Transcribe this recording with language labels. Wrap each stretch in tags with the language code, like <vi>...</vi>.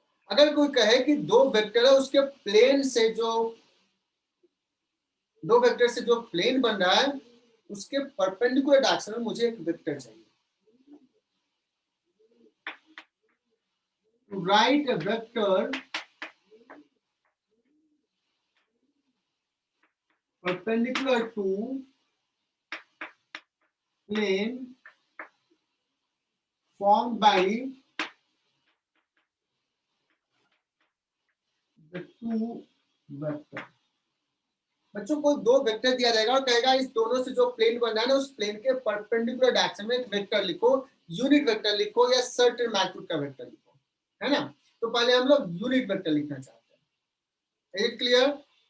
<hi>अगर कोई कहे कि दो वेक्टर है, उसके प्लेन से जो दो वेक्टर से जो प्लेन बन रहा है उसके परपेंडिकुलर डायरेक्शन में मुझे एक वेक्टर चाहिए।</hi> <en>Write a vector perpendicular to plane formed by the two vector।</en> <hi>बच्चों को दो वेक्टर दिया जाएगा और कहेगा इस दोनों से जो प्लेन बन रहा है ना, उस प्लेन के परपेंडिकुलर डायरेक्शन में एक वेक्टर लिखो, यूनिट वेक्टर लिखो या सर्टेन मैग्नीट्यूड का वेक्टर लिखो, है ना। तो पहले हम लोग यूनिट वेक्टर लिखना चाहते हैं।</hi> <en>Is it clear?</en>